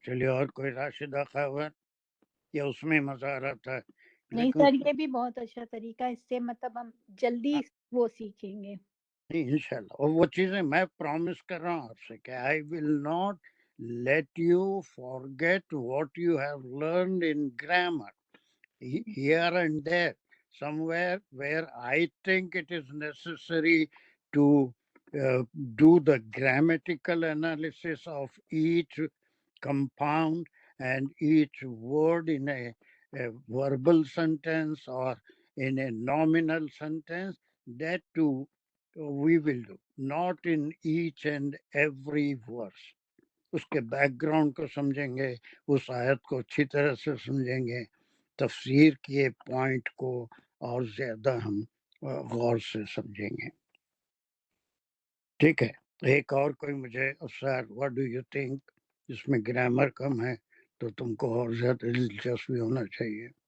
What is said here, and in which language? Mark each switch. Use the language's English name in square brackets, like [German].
[Urdu] چلیے اور کوئی راشدہ خاور یا اس میں مزہ آ رہا تھا؟ نہیں سر یہ بھی بہت اچھا طریقہ، اس سے مطلب ہم جلدی وہ سیکھیں گے. نہیں انشاءاللہ. اور وہ چیزیں میں پرومس کر رہا ہوں آپ سے کہ [English] I will not let you forget what you have learned in grammar. Here and there, somewhere where I think it is necessary to do the grammatical analysis of each compound and each word in a verbal sentence or in a nominal sentence, that too we will do, not in each and every verse. [Urdu] اس کے back ground کو سمجھیں گے، اس آیت کو اچھی طرح سے سمجھیں گے، تفسیر کے پوائنٹ کو اور زیادہ ہم غور سے سمجھیں گے. ٹھیک ہے. ایک اور کوئی مجھے افسر [English] What do you think? [Urdu] اس میں گرامر کم ہے تو تم کو اور زیادہ دلچسپی ہونا چاہیے.